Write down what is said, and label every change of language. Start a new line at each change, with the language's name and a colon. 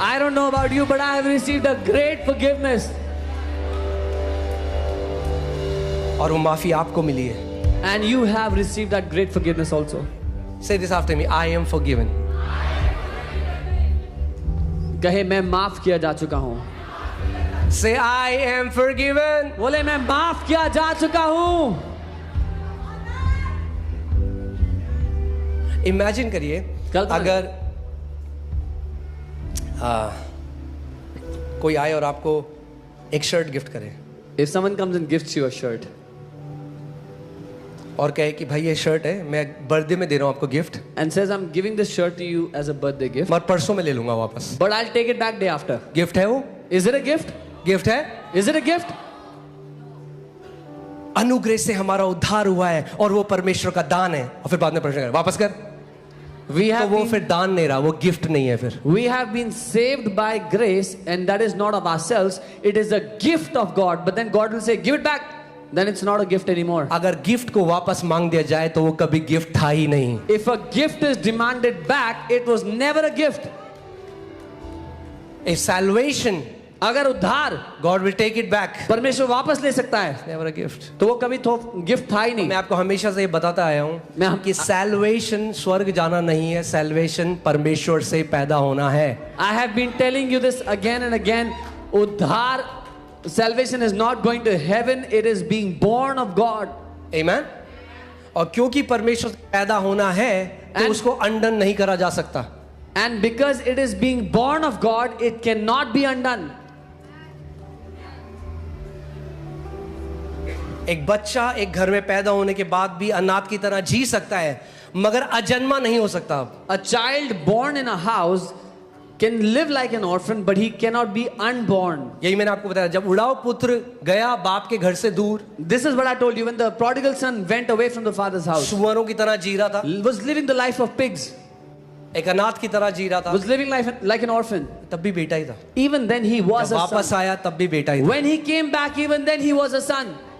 English: I don't know about you, but I have received a great forgiveness.
Hindi: और वो माफी आपको मिली है।
English: And you have received that great forgiveness also. Say this after me, I am forgiven.
Hindi: कहे मैं माफ किया जा चुका हूँ।
English: Say I am forgiven.
Hindi: बोले मैं माफ किया जा चुका हूँ। इमेजिन करिए कल्पना अगर कोई आए और आपको एक शर्ट गिफ्ट करे
English: If someone comes and gifts you a shirt
Hindi: और कहे कि भाई ये शर्ट है, मैं बर्थडे में दे रहा हूँ आपको gift,
English: and says I'm giving this shirt to you as a birthday gift,
Hindi: मगर परसों में ले लूंगा वापस।
English: but I'll take it back day after.
Hindi: Gift है वो?
English: Is it a gift?
Hindi: Gift है?
English: Is it a gift?
Hindi: अनुग्रह से हमारा उद्धार हुआ है और वो परमेश्वर का दान है, और फिर बाद में प्रश्न कर वापस कर,
English: We
Hindi: तो
English: have
Hindi: वो
English: been,
Hindi: फिर दान नहीं रहा, वो गिफ्ट नहीं है फिर।
English: we have been saved by grace, and that is not of ourselves. It is a gift of God. But then God will say, give it back. Then it's not a gift anymore.
Hindi: अगर gift को वापस मांग दिया जाए तो वो कभी gift था ही नहीं।
English: If a gift is demanded back, it was never a gift. If salvation,
Hindi: अगर उद्धार
English: God will take it back.
Hindi: परमेश्वर वापस ले सकता है,
English: Never a gift.
Hindi: तो वो कभी तो गिफ्ट था ही मैं नहीं। आपको हमेशा से ये बताता आया हूँ कि सैल्वेशन स्वर्ग जाना नहीं है, सैल्वेशन परमेश्वर से पैदा होना है।
English: I have been telling you this again and again. उद्धार, salvation is not going to heaven. It is being born of God. Amen?
Hindi: और क्योंकि परमेश्वर से पैदा होना है तो
English: And-
Hindi: उसको अंडन नहीं करा जा सकता।
English: And because it is being born of God, it cannot be undone.
Hindi: एक बच्चा एक घर में पैदा होने के बाद भी अनाथ की तरह जी सकता है, मगर अजन्मा नहीं हो सकता।
English: A child born in a house can live like an orphan, but he cannot be unborn.
Hindi: यही मैंने आपको बताया, जब उड़ाव पुत्र गया बाप के घर से दूर,
English: This is what I told you. When the prodigal son went away from the father's house,
Hindi: सुअरों की तरह जी रहा था,
English: was living the life of pigs,
Hindi: एक अनाथ की तरह जी रहा था,
English: was living life like an orphan.
Hindi: तब भी बेटा ही था।
English: Even then he was
Hindi: जब
English: a
Hindi: वापस
English: son.
Hindi: आया तब भी बेटा ही था।
English: When he came back, even then he was a son.